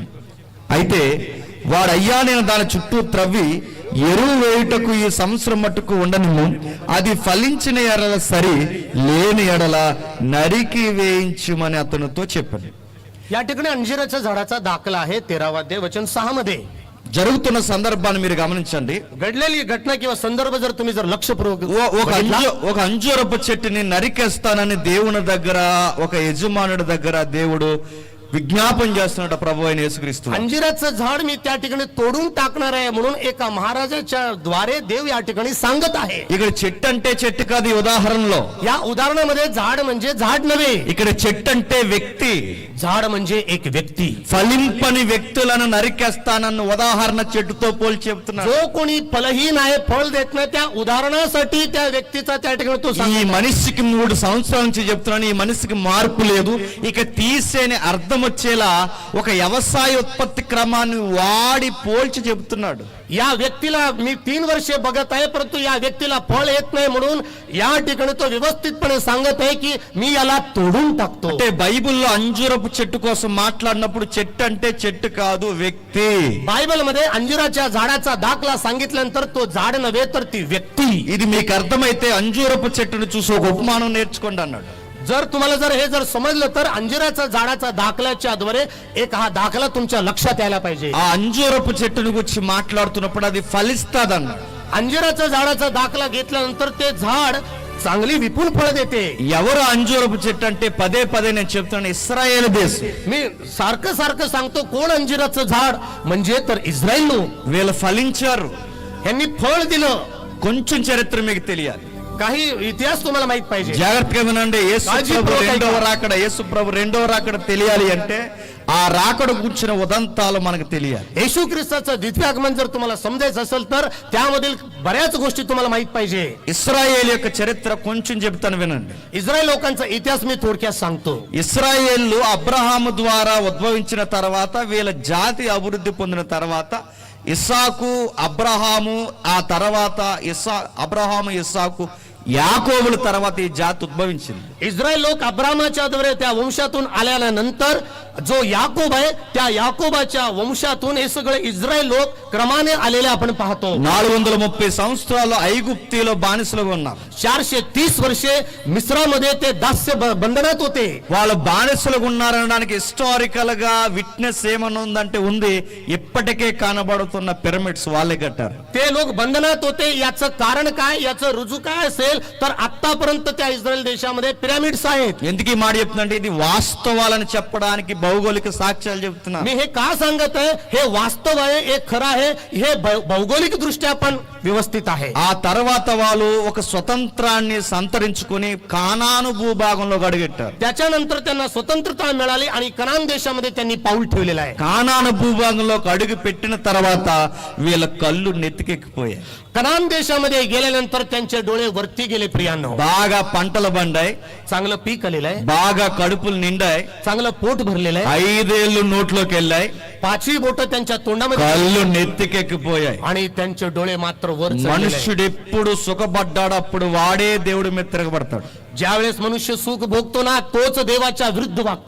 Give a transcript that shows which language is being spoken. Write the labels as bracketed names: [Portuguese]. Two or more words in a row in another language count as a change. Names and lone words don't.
[Telugu] అయితే వాడయ్యా నేను దాని చుట్టూ త్రవ్వి ఎరువు వేయుటకు ఈ సంవత్సరం మట్టుకు ఉండనిము, అది ఫలించిన ఎడల సరి, లేని ఎడల నరికి వేయించుమని అతనితో చెప్పాను. [Marathi] या ठिकाणी अंजिराच्या झाडाचा दाखला आहे 13वा अध्याय वचन 6 मध्ये. [Telugu] జరుగుతున్న సందర్భాన్ని మీరు గమనించండి. [Marathi] घडलेली घटना किंवा संदर्भ जर तुम्ही जर लक्षपूर्वक [Telugu] ఒక అంజూరపు చెట్టుని నరికేస్తానని దేవుని దగ్గర, ఒక యజమానుడి దగ్గర దేవుడు విజ్ఞాపన చేస్తున్నాడు ప్రభు అయిన యేసుక్రీస్తు. [Marathi] अंजिराचं झाड मी त्या ठिकाणी तोडून टाकणार आहे म्हणून एका महाराजाच्या द्वारे देव या ठिकाणी सांगत आहे. [Telugu] ఇక్కడ చెట్టు అంటే చెట్టు కాదు. ఈ ఉదాహరణలో [Marathi] या उदाहरणामध्ये झाड म्हणजे झाड नव्हे, [Telugu] ఇక్కడ చెట్టు అంటే వ్యక్తి. [Marathi] झाड म्हणजे एक व्यक्ती. [Telugu] ఫలింపని వ్యక్తులను నరికేస్తానన్న ఉదాహరణ చెట్టుతో పోల్చి చెప్తున్నాడు. [Marathi] जो कोणी फलहीन आहे, फळ देत नाही, त्या उदाहरणासाठी त्या व्यक्तीचा त्या ठिकाणी तो [Telugu] ఈ [Marathi] सांगतो. [Telugu] మనిషికి 3 సంవత్సరాల నుంచి చెప్తున్నాను, ఈ మనిషికి మార్పు లేదు, ఇక తీసేని అర్థం వచ్చేలా ఒక వ్యవసాయ ఉత్పత్తి క్రమాన్ని వాడి పోల్చి చెబుతున్నాడు. [Marathi] या व्यक्तीला मी 3 वर्षे बघत आहे परंतु या व्यक्तीला फळ येत नाही म्हणून या ठिकाणी तो व्यवस्थितपणे सांगत आहे की मी याला तोडून टाकतो. [Telugu] అంటే బైబిల్లో అంజూరపు చెట్టు కోసం మాట్లాడినప్పుడు చెట్టు అంటే చెట్టు కాదు, వ్యక్తి. [Marathi] बायबल मध्ये अंजिराच्या झाडाचा दाखला सांगितल्यानंतर तो झाड नव्हे तर ती व्यक्ती. [Telugu] ఇది మీకు అర్థమైతే అంజూరపు చెట్టును చూసి ఒక ఉపమానం నేర్చుకోండి అన్నాడు. [Marathi] जर तुम्हाला जर हे जर समजलं तर अंजिराच्या झाडाचा दाखल्याच्या द्वारे एक हा दाखला तुमच्या लक्षात यायला पाहिजे. [Telugu] ఆ అంజూరపు చెట్టును గురించి మాట్లాడుతున్నప్పుడు అది ఫలిస్తాది అన్నాడు. [Marathi] अंजिराच्या झाडाचा दाखला घेतल्यानंतर ते झाड चांगली विपुल फळ देते. [Telugu] ఎవరు అంజూరపు చెట్టు అంటే పదే పదే నేను చెప్తున్నాను, ఇశ్రాయేల్ దేశం. [Marathi] मी सारखं सांगतो कोण अंजिराचं झाड म्हणजे तर इस्रायल लोक. [Telugu] వీళ్ళు ఫలించారు. [Marathi] यांनी फळ दिलं. [Telugu] కొంచెం చరిత్ర మీకు తెలియాలి. [Marathi] काही ఇతిహాस तुम्हाला माहित पाहिजे. [Telugu] జాగ్రత్తగా వినండి. యేసు ప్రభు రెండవ రాకడ తెలియాలి అంటే ఆ రాకడ గురించిన ఉదంతాలు మనకు తెలియాలి. [Marathi] येशू ख्रिस्ताचं द्वितीय आगमन जर तुम्हाला समजायचं असेल तर त्यामधील बऱ्याच गोष्टी तुम्हाला माहित पाहिजे. [Telugu] ఇశ్రాయేలు యొక్క చరిత్ర కొంచెం చెప్తాను వినండి. [Marathi] इस्रायल लोकांचा इतिहास मी थोडक्यात सांगतो. [Telugu] ఇశ్రాయేలు అబ్రహాము ద్వారా ఉద్భవించిన తర్వాత వీళ్ళ జాతి అభివృద్ధి పొందిన తర్వాత ఇస్సాకు అబ్రహాము, ఆ తర్వాత అబ్రహాము ఇస్సాకు యాకోబుల తర్వాత ఈ జాతి ఉద్భవించింది. [Marathi] इस्रायल लोक अब्रामाच्या द्वारे त्या वंशातून आल्यानंतर जो याकोब आहे त्या याकोबाच्या वंशातून हे सगळे इस्रायल लोक क्रमाने आलेले आपण पाहतो. [Telugu] 430 సంవత్సరాలు ఐగుప్తీలో బానిసలుగా ఉన్నారు. [Marathi] 430 वर्षे मिस्रामध्ये ते दास्य बंधनात होते. [Telugu] వాళ్ళు బానిసలుగా ఉన్నారనడానికి హిస్టారికల్ గా విట్నెస్ ఏమన్నా ఉందంటే ఉంది. ఇప్పటికే కనబడుతున్న పిరమిడ్స్ వాళ్ళే కట్టారు. [Marathi] ते लोक बंधनात होते. याचं कारण काय, याचं रुजू काय असेल तर आतापर्यंत त्या इस्रायल देशामध्ये पिरामिड्स आहेत. [Telugu] ఎందుకు ఈ మాట చెప్తుందంటే ఇది వాస్తవాలను చెప్పడానికి భౌగోళిక సాక్ష్యాలు చెప్తున్నా. [Marathi] मी हे का सांगत आहे, हे वास्तव आहे, हे खरं आहे, हे भौगोलिक दृष्ट्या पण व्यवस्थित आहे. [Telugu] ఆ తర్వాత వాళ్ళు ఒక స్వతంత్రాన్ని సంతరించుకొని కానాను భూభాగంలో అడుగెట్టారు. [Marathi] त्याच्यानंतर त्यांना स्वतंत्रता मिळाली आणि कनान देशामध्ये त्यांनी पाऊल ठेवलेलं आहे. [Telugu] కానాను భూభాగంలో అడుగు పెట్టిన తర్వాత వీళ్ళ కళ్ళు నెత్తికెక్కిపోయాయి. [Marathi] कनान देशामध्ये गेल्यानंतर त्यांचे डोळे वरती गेले. प्रियांनो, [Telugu] బాగా పంటలు బండాయి, [Marathi] चांगलं पीक आलेलं आहे, [Telugu] బాగా కడుపులు నిండాయి, [Marathi] चांगलं पोट भरलेलं आहे, [Telugu] 5 ఏళ్ళు నోట్లోకి వెళ్ళాయి, [Marathi] 5 बोट त्यांच्या तोंडामध्ये [Telugu] కళ్ళు నెత్తికెక్కిపోయాయి. [Marathi] आणि त्यांचे डोळे मात्र वर चढलेले आहे. [Telugu] మనుష్యుడు ఎప్పుడు సుఖపడ్డాడు అప్పుడు వాడే దేవుడి మీద తిరగబడతాడు. [Marathi] ज्यावेळेस मनुष्य सुख भोगतो ना तोच देवाच्या विरुद्ध वागतो.